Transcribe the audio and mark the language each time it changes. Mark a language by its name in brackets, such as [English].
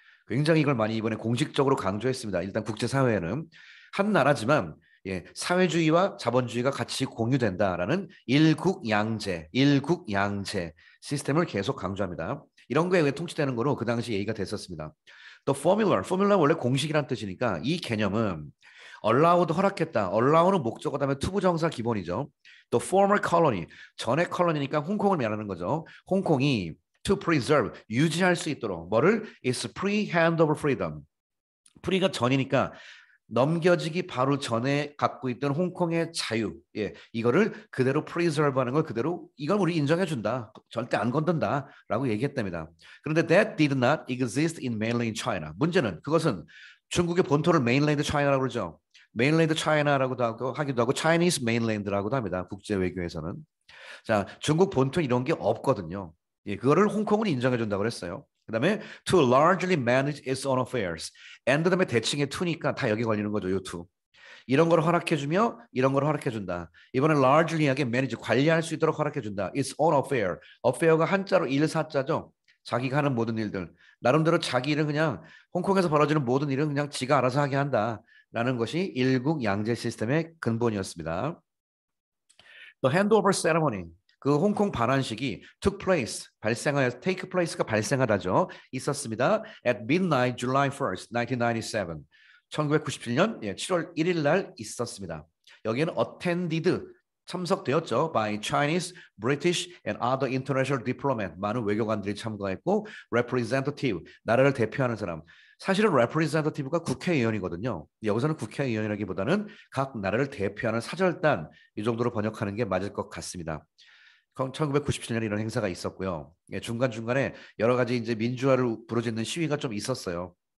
[Korean] 굉장히 이걸 많이 이번에 공식적으로 강조했습니다. 일단 국제사회에는 한 나라지만 예, 사회주의와 자본주의가 같이 공유된다라는 일국양제, 일국양제 시스템을 계속 강조합니다. 이런 거에 의해 통치되는 거로 그 당시 얘기가 됐었습니다. 또 formula 원래 공식이란 뜻이니까 이 개념은 allowed 허락했다. allow는 목적어 다음에 투부정사 기본이죠. 또 former colony 전의 컬러니니까 홍콩을 말하는 거죠. 홍콩이 [English] to preserve [Korean] 유지할 수 있도록 뭐를 [English] is free hand over freedom. [Korean] free가 전이니까 넘겨지기 바로 전에 갖고 있던 홍콩의 자유, 예, 이거를 그대로 preserve하는 걸 그대로 이걸 우리 인정해준다, 절대 안 건든다라고 얘기했답니다. [English] 그런데 that did not exist in mainland China. [Korean] 문제는 그것은 중국의 본토를 mainland China라고 그러죠. mainland China라고도 하기도 하고 Chinese mainland라고도 합니다. 국제 외교에서는. 자, 중국 본토 이런 게 없거든요. 예, 그거를 홍콩은 인정해준다고 그랬어요. [English] 그다음에 to largely manage its own affairs. [Korean] and 다음에 대칭의 to니까 다 여기 걸리는 거죠. 요 to. 이런 걸 허락해주며 이런 걸 허락해준다. 이번에 largely하게 manage 관리할 수 있도록 허락해준다. [English] its own affair. [Korean] affair가 한자로 일사자죠. 자기가 하는 모든 일들. 나름대로 자기 일은 그냥 홍콩에서 벌어지는 모든 일은 그냥 지가 알아서 하게 한다라는 것이 일국 양제 시스템의 근본이었습니다. [English] The handover ceremony. [Korean] 그 홍콩 반환식이 [English] took place, take place가 발생하다죠. [Korean] 있었습니다. [English] At midnight, July 1st, 1997. [Korean] 1997년 7월 1일 날 있었습니다. 여기에는 attended, 참석되었죠. [English] by Chinese, British, and other international diplomat. [Korean] 많은 외교관들이 참가했고 representative, 나라를 대표하는 사람. 사실은 representative가 국회의원이거든요. 여기서는 국회의원이라기보다는 각 나라를 대표하는 사절단 이 정도로 번역하는 게 맞을 것 같습니다. 1997년에 이런 행사가 있었고요. 예, 중간중간에 여러 가지 이제 민주화를 부르짖는 시위가 좀 있었어요.